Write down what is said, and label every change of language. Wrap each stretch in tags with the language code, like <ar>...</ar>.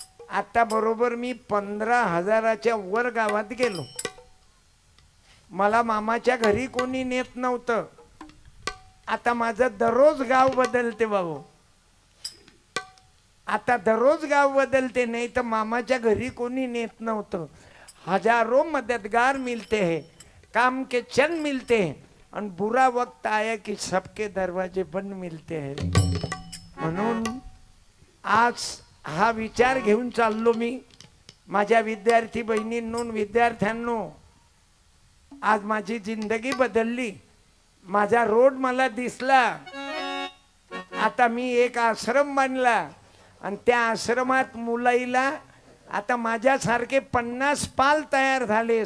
<mr>आता बरोबर मी 15,000च्या वर गावात गेलो. मला मामाच्या घरी कोणी नेत नव्हतं. आता माझं दररोज गाव बदलते बाबू. आता दररोज गाव बदलते, नाही तर मामाच्या घरी कोणी नेत नव्हतं.</mr> <hi>हजारों मददगार मिलते हैं, काम के चंद मिलते हैं, और बुरा वक्त आया कि सबके दरवाजे बंद मिलते हैं.</hi> <mr>म्हणून आज हा विचार घेऊन चाललो मी. माझ्या विद्यार्थी बहिणींनो, विद्यार्थ्यांनो, आज माझी जिंदगी बदलली. माझा रोड मला दिसला. आता मी एक आश्रम बांधला आणि त्या आश्रमात मुलाईला आता माझ्यासारखे 50 पाल तयार झाले.</mr>